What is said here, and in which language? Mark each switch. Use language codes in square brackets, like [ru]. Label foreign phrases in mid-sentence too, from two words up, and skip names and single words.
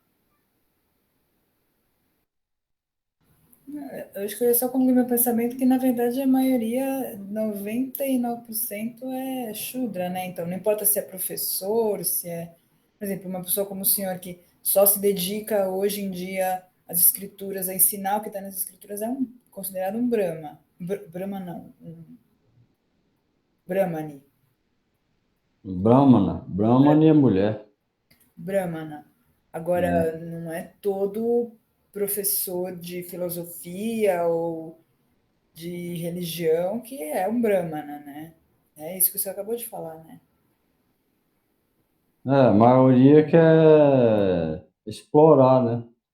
[pt] Eu acho que eu só concluí meu pensamento que, na verdade, a maioria, 99% é Shudra, né? Então, não importa se é professor, se é, por exemplo, uma pessoa como o senhor que só se dedica hoje em dia às escrituras, a ensinar o que está nas escrituras, é considerado um Brahma. Brahma não, um Brahmani. Brahmana é mulher. Brahmana. É. Agora, não é todo professor de filosofia ou de religião que é um Brahmana, né? É isso que você acabou de falar, né? A maioria quer explorar, né?